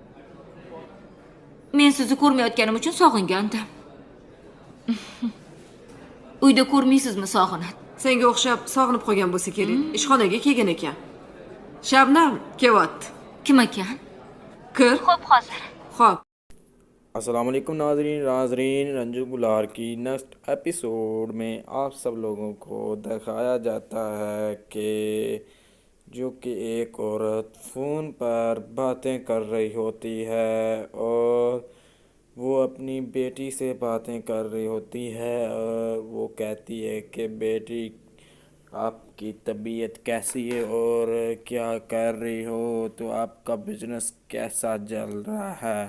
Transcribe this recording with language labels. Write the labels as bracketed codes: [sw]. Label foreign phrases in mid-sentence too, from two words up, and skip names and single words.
[uz] Men sizni ko'rmayotganim uchun sog'ingandim. Uyda ko'rmaysizmi sog'inat? Senga o'xshab sog'inib qolgan bo'lsa kerak. Ishxonaga kelgan ekan. Shabnam, kelyapti. Kim ekan? Kir. Xo'p, hozir. Xo'p. [ar] السلام عليكم [hi] नाजरीन रंजू गुलार की [en] next episode [hi] में आप सब लोगों को दिखाया जाता है कि जो कि एक औरत फ़ोन पर बातें कर रही होती है और वो अपनी बेटी से बातें कर रही होती है और वो कहती है कि बेटी आपकी तबीयत कैसी है और क्या कर रही हो, तो आपका बिजनेस कैसा चल रहा है।